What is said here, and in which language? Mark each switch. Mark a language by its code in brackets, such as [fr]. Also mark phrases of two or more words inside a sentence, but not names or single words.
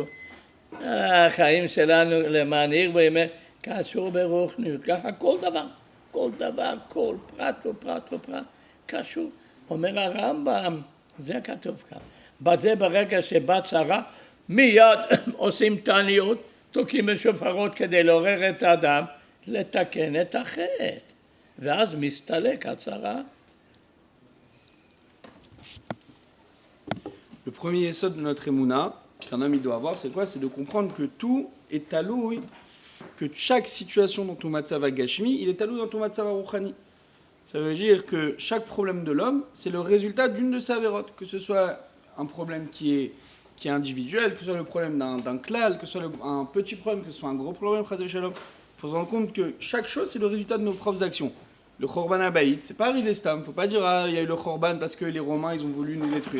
[he] החיים שלנו למען ירבו ימיכם קשור ברוחניות, ככה כל דבר, כל פרט ופרט ופרט קשור. אומר הרמב"ם, זה כתוב כאן, בזה ברגע שבא צרה, מיד עושים תעניות, תוקעים בשופרות כדי לעורר את האדם, לתקן את החטא, ואז מסתלק הצרה. [fr] Le premier yesod de notre émouna, qu'un homme il doit avoir, c'est quoi? C'est de comprendre que tout est taloui, que chaque situation dans ton [he] מצב גשמי, [fr] il est taloui dans ton [he] מצב רוחני. [fr] Ça veut dire que chaque problème de l'homme, c'est le résultat d'une de ses avérotes, que ce soit un problème qui est individuel, que ce soit le problème d'un klal, que ce soit un petit problème, que ce soit un gros problème, il faut se rendre compte que chaque chose, c'est le résultat de nos propres actions. Le [he] חורבן הבית, [fr] c'est pas arrivé stam, faut pas dire il y a eu le Khorban parce que les Romains ils ont voulu nous détruire.